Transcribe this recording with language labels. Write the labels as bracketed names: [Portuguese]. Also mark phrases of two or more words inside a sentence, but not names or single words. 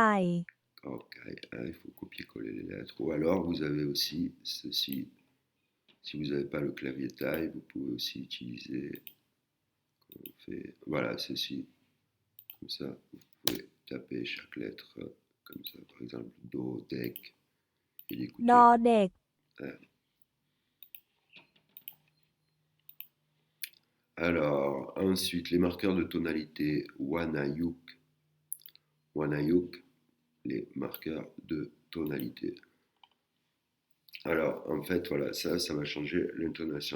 [French] Ok, hein, il faut copier-coller les lettres. Ou alors vous avez aussi ceci. Si vous n'avez pas le clavier taille, vous pouvez aussi utiliser. Voilà, ceci. Comme ça, vous pouvez taper chaque lettre comme ça. Par exemple, do, dec, et [Thai] ดอ [French] l'écouter. [Thai] เด็ก [French] Alors, ensuite, les marqueurs de tonalité Wanayuk. Wanayuk, les marqueurs de tonalité. Alors, en fait, voilà, ça va changer l'intonation.